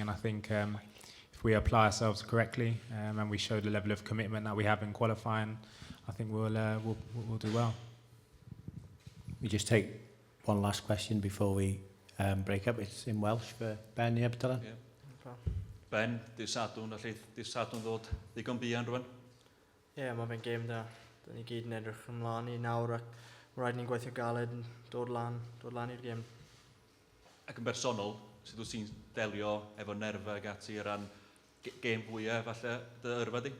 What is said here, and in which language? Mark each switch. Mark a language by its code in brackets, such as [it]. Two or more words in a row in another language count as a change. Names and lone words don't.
[en] And I think if we apply ourselves correctly and we show the level of commitment that we have in qualifying, I think we'll do well. We just take one last question before we break up. It's in Welsh for Ben i Abdullah. Yeah. [cy] Ben, dy'r Sadwrn ddod ddigon buan rwan? Ie, mae fe'n gêm da ni gyd yn edrych ymlaen i nawr, ac mae rhaid ni'n gweithio galed yn dod lan i'r gêm. Ac yn bersonol, sut wyt ti'n delio efo nerfa ag ati o ran gêm fwyaf falle dy yrfa di?